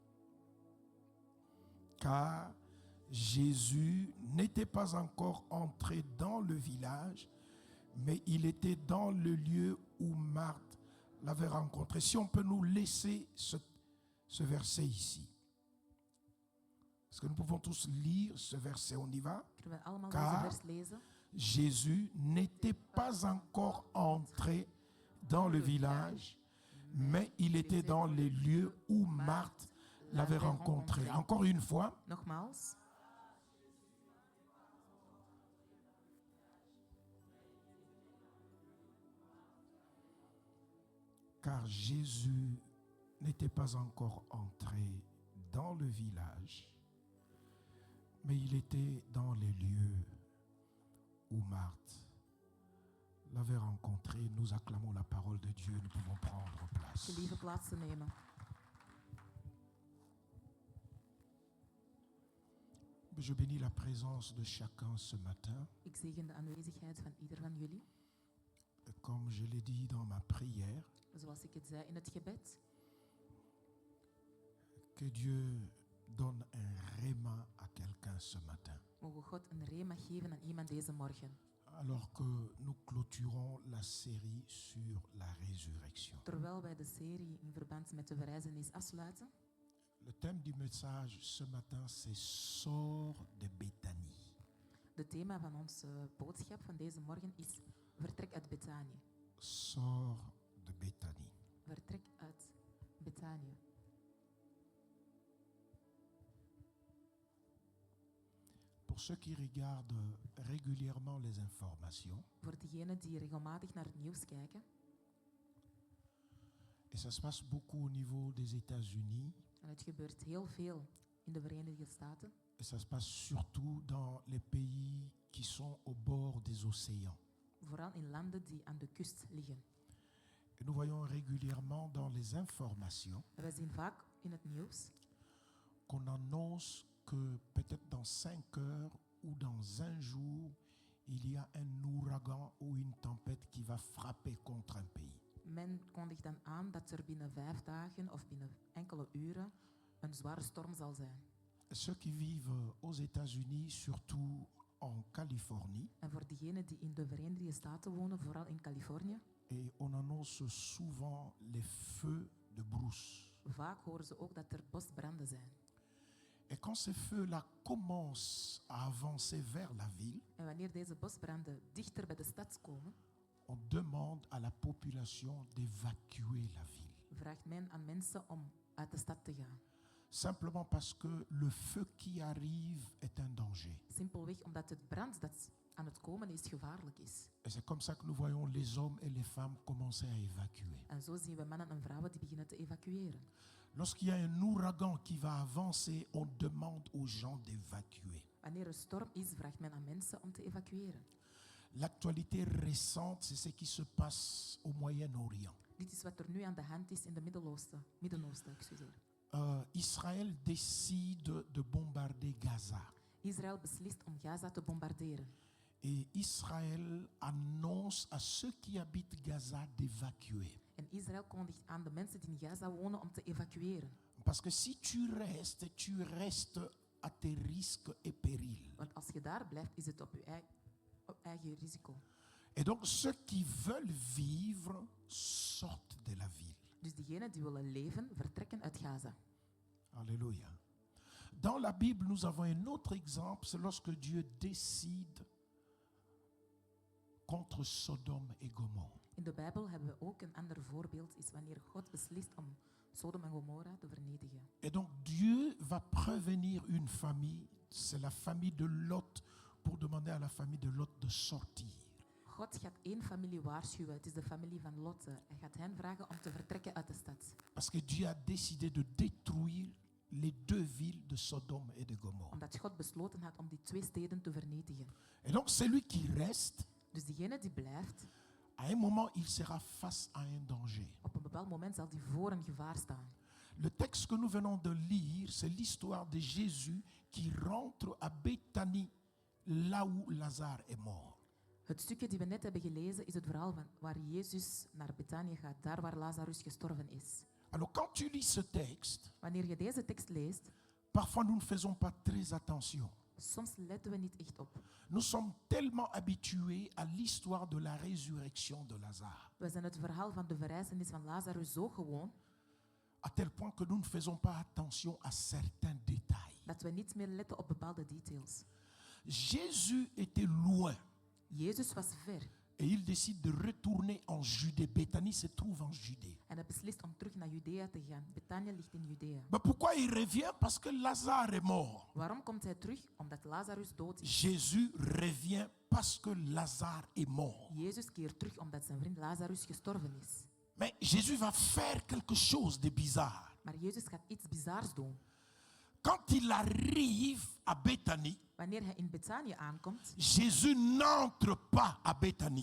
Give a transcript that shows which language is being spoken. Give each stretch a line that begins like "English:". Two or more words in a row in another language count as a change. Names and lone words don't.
French: Car Jésus n'était pas encore entré dans le village, mais il était dans le lieu où Marthe l'avait rencontré. Si on peut nous laisser ce verset ici. Est-ce que nous pouvons tous lire ce verset? On y va.
Dutch: Kunnen we allemaal Car deze vers lezen?
French: Jésus n'était pas encore entré dans le village, mais il était dans les lieux où Marthe l'avait rencontré. Encore une fois,
Dutch: Nogmaals.
French: car Jésus n'était pas encore entré dans le village, mais il était dans les lieux où Marthe l'avait rencontré. Nous acclamons la parole de Dieu, nous pouvons prendre place.
Dutch: Gelieve plaats te nemen.
French: Je bénis la présence de chacun ce matin.
Dutch: Ik zegen de aanwezigheid van ieder van jullie.
French: Comme je l'ai dit dans ma prière,
Dutch: Zoals ik het zei in het gebed.
French: que Dieu donne un réma à quelqu'un ce matin.
Dutch: Mogen God een rema geven aan iemand deze morgen.
French: Alors que nous clôturons la série sur la résurrection.
Dutch: Terwijl wij de serie in verband met de verrijzenis afsluiten.
French: Le thème du message ce matin, c'est Sors de Béthanie.
Dutch: De thema van onze boodschap van deze morgen is vertrek uit Betanië.
French: Sors de Béthanie.
Dutch: Vertrek uit Betanië.
French: Pour ceux qui regardent régulièrement les informations,
Dutch: Voor diegenen die regelmatig naar het nieuws kijken.
French: et ça se passe beaucoup au niveau des États-Unis,
Dutch: En het gebeurt heel veel in de Verenigde Staten.
French: et ça se passe surtout dans les pays qui sont au bord des océans.
Dutch: Vooral in landen die aan de kust liggen.
French: Et nous voyons régulièrement dans les informations
Dutch: En wij zien vaak in het nieuws
French: qu'on annonce que peut-être dans 5 heures ou dans un jour, il y a un ouragan ou une tempête qui va frapper contre un pays.
Dutch: Men kondigt dan aan dat er binnen 5 dagen of binnen enkele uren een zware storm zal zijn.
French: Ceux qui vivent aux États-Unis, surtout en Californie,
Dutch: En voor diegenen die in de Verenigde Staten wonen, vooral in Californië,
French: et on annonce souvent les feux de brousse.
Dutch: vaak horen ze ook dat er bosbranden zijn.
French: Et quand ces feux-là commencent à avancer vers la ville,
Dutch: En wanneer deze bosbranden dichter bij de stad komen,
French: on demande à la population d'évacuer la ville.
Dutch: vraagt men aan mensen om uit de stad te gaan.
French: Simplement parce que le feu qui arrive est un danger.
Dutch: Simpelweg omdat het brand dat aan het komen is gevaarlijk is.
French: Et c'est comme ça que nous voyons les hommes et les femmes commencer à évacuer.
Dutch: En zo zien we mannen en vrouwen die beginnen te evacueren.
French: Lorsqu'il y a un ouragan qui va avancer, on demande aux gens d'évacuer.
Dutch: Wanneer er storm is, vraagt men aan mensen om te evacueren.
French: L'actualité récente, c'est ce qui se passe au Moyen-Orient.
Dutch: Dit is wat er nu aan de hand is in de Midden-Oosten, excuseer.
French: Israël décide de bombarder Gaza.
Dutch: Israël beslist om Gaza te bombarderen.
French: Et Israël annonce à ceux qui habitent Gaza d'évacuer.
Dutch: En Israël kondigt aan de mensen die in Gaza wonen om te evacueren.
French: Parce que si tu restes à tes risques et périls.
Dutch: Want als je daar blijft, is het op je eigen risico.
French: Et donc ceux qui veulent vivre sortent de la ville.
Dutch: Dus diegenen die willen leven, vertrekken uit Gaza.
French: Alléluia. Dans la Bible, nous avons un autre exemple, c'est lorsque Dieu décide contre Sodome et Gomorre.
Dutch: In de Bijbel hebben we ook een ander voorbeeld, is wanneer God beslist om Sodom en Gomorra te vernietigen.
French: Et donc Dieu va prévenir une famille, c'est la famille de Lot, pour demander à la famille de Lot de sortir.
Dutch: God gaat één familie waarschuwen, het is de familie van Lot. Hij gaat hen vragen om te vertrekken uit de stad.
French: Parce que Dieu a décidé de détruire les 2 villes de Sodome et de Gomorre.
Dutch: Omdat God besloten had om die 2 steden te vernietigen.
French: Et donc celui qui reste,
Dutch: Dus diegene die blijft,
French: à un moment, il sera face à un danger.
Dutch: op een bepaald moment zal die voor een gevaar staan.
French: Le texte que nous venons de lire, c'est l'histoire de Jésus qui rentre à Béthanie, là où Lazare est mort.
Dutch: Het stukje die we net hebben gelezen is het verhaal van waar Jezus naar Betanië gaat, daar waar Lazarus gestorven is.
French: Alors quand tu lis ce texte,
Dutch: Wanneer je deze tekst leest,
French: parfois nous ne faisons pas très attention.
Dutch: Soms letten we niet echt op.
French: Nous sommes tellement habitués à l'histoire de la résurrection de Lazare,
Dutch: We zijn het verhaal van de verrijzenis van Lazarus zo gewoon
French: à tel point que nous ne faisons pas attention à certains détails.
Dutch: dat we niet meer letten op bepaalde details.
French: Jésus était loin
Dutch: Jezus was ver
French: et il décide de retourner en Judée. Béthanie se trouve en Judée.
Dutch: en hij beslist om terug naar Judea te gaan. Betania ligt in Judea.
French: Mais pourquoi il revient? Parce que Lazare est mort.
Dutch: Waarom komt hij terug? Omdat Lazarus dood is.
French: Jésus revient parce que Lazare est mort.
Dutch: Jezus keert terug omdat zijn vriend Lazarus gestorven is.
French: Mais Jésus va faire quelque chose de bizarre.
Dutch: Maar Jezus gaat iets bizars doen.
French: Quand il arrive à Béthanie,
Dutch: Wanneer hij in Betanië aankomt,
French: Jésus n'entre pas à Béthanie.